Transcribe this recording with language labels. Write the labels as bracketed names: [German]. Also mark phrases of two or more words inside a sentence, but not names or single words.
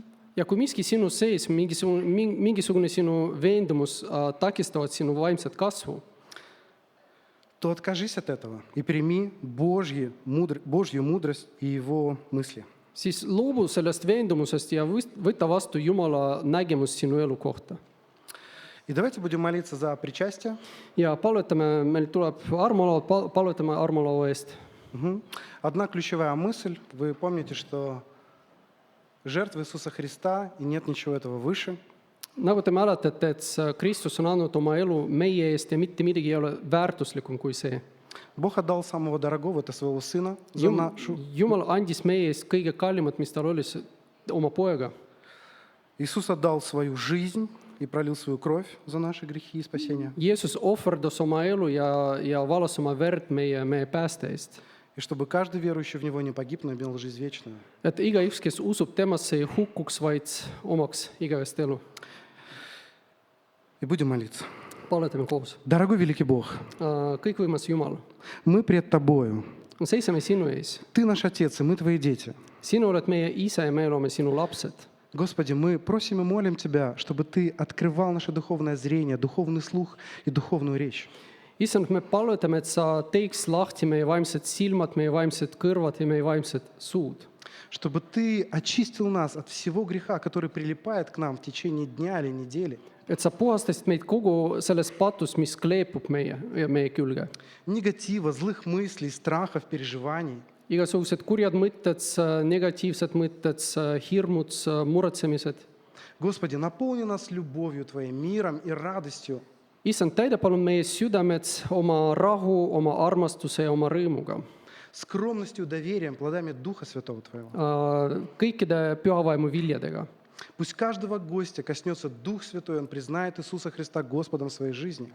[Estonian] Ja kui miski sinu sees, mingisugune sinu veendumus takistavad sinu vaimset kasvu, [Russian] то откажись от этого и прими Божью мудрость и Его мысли. [Estonian] siis loobu sellest veendumusest ja võta vastu Jumala nägemus sinu elu kohta. [Russian] И давайте будем молиться за причастие. [Estonian] Ja palvetame, meil tuleb armulaud, palvetame armulaua eest. [Russian] Одна ключевая мысль. Вы помните, что жертва Иисуса Христа, и нет ничего этого выше. [Estonian] Nagu te mäletate, et Kristus on andnud oma elu meie eest ja mitte midagi ei ole väärtuslikum kui see. [Russian] Бог отдал самого дорогого, это своего Сына, за нашу. [Estonian] Jumal andis meie eest kõige kallimat, mis tal oli, oma poega. [Russian] Иисус отдал свою жизнь и пролил свою кровь за наши грехи и спасение. [Estonian] Jeesus ohverdas oma elu ja valas oma verd meie pääste eest. [Russian] И чтобы каждый верующий в Него не погиб, но имел жизнь вечную. [Estonian] Et igaüks, kes usub temasse, ei hukkuks, vaid omaks igavest elu. [Russian] И будем молиться. [Estonian] Palvetame koos. [Russian] Дорогой великий Бог, [Estonian] Kõikvõimas Jumal, [Russian] мы пред Тобою. [Estonian] me seisame sinu ees. [Russian] Ты наш Отец, и мы Твои дети. [Estonian] Sinu oled meie isa ja me oleme sinu lapsed. [Russian] Господи, мы просим и молим Тебя, чтобы Ты открывал наше духовное зрение, духовный слух и духовную речь. [Estonian] issand, me palvetame, et sa teeks lahti meie vaimsed silmad, meie vaimsed kõrvad ja meie vaimsed suud. [Russian] Чтобы Ты очистил нас от всего греха, который прилипает к нам в течение дня или недели. [Estonian] Et sa puhastasid meid kogu sellest patust, mis kleepub meie külge. [Russian] Негатива, злых мыслей, страхов, переживаний. [Estonian] Igasugused kurjad mõtted, negatiivsed mõtted, hirmud, muretsemised. [Russian] Господи, наполни нас любовью Твоей, миром и радостью. [Estonian] Issand, täida palun meie südamed oma rahu, oma armastuse ja oma rõõmuga. [Russian] Скромностью, доверием, плодами Духа Святого Твоего. [Estonian] Kõikide pühavaimu viljadega. [Russian] Пусть каждого гостя коснется Дух Святой, он признает Иисуса Христа Господом своей жизни.